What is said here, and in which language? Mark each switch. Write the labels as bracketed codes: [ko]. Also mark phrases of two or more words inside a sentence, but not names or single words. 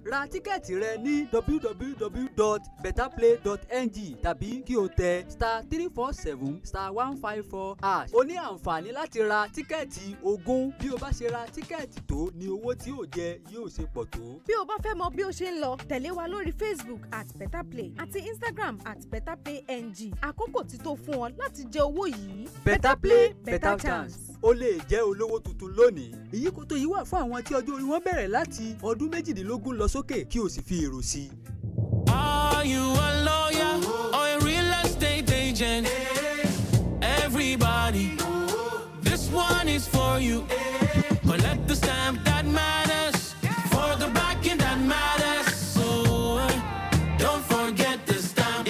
[yo] ra tíkẹ́ẹ̀tì rẹ ní www.betterplay.ng tàbí kí o tẹ *347*154#. o ní àǹfààní láti ra tíkẹ́ẹ̀tì 20 bí o bá ṣe ra tíkẹ́ẹ̀tì tó ní owó tí o jẹ yóò ṣe pọ̀ tó. bí o bá fẹ́ mọ bí o ṣe ń lọ tẹ̀lé wa lórí Facebook @betterplay àti Instagram @betterplayng. àkókò ti tó fún ọ láti jẹ owó yìí. [en] better play better chance. [yo] o lè jẹ́ olówó tuntun lónìí. ìyíkòtò yìí wà fún àwọn tí ọjọ́ orí wọn bẹ̀rẹ̀ láti ọdún 18 lọ sókè kí o sì fi èrò sí. [en] Are you a lawyer or a real estate agent? Everybody, this one is for you. Collect the stamp that matters for the backing that matters. So don't forget the stamp.